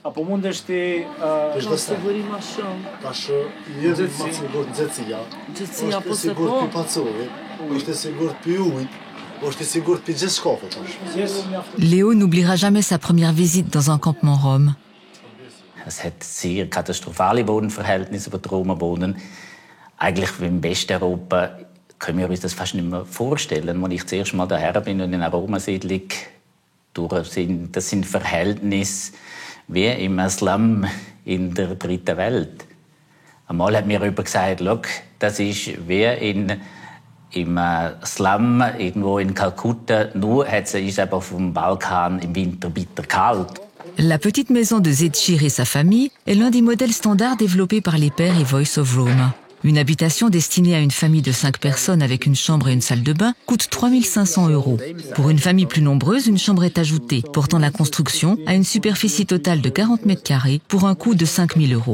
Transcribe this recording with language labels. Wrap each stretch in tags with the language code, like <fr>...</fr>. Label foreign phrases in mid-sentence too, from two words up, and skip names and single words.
<fr>Léo n'oubliera jamais sa première visite dans un campement rom.</fr> <de>Es hat sehr katastrophale Wohnverhältnisse, wo die Roma wohnen. Eigentlich wie im Westeuropa können wir uns das fast nicht mehr vorstellen. Als ich zuerst mal daher bin und in einer Roma-Siedlung durch sind, das sind Verhältnisse wie im Slum in der dritten Welt. Einmal hat mir jemand gesagt, schau, das ist wie im Slum irgendwo in Kalkutta, nur ist es aber auf dem Balkan im Winter bitter kalt.</de> <fr>La petite maison de Zechir et sa famille est l'un des modèles standards développés par les Pères et Voice of Roma. Une habitation destinée à une famille de 5 personnes avec une chambre et une salle de bain coûte 3 500 €. Pour une famille plus nombreuse, une chambre est ajoutée, portant la construction à une superficie totale de 40 mètres carrés pour un coût de 5 000 €.</fr>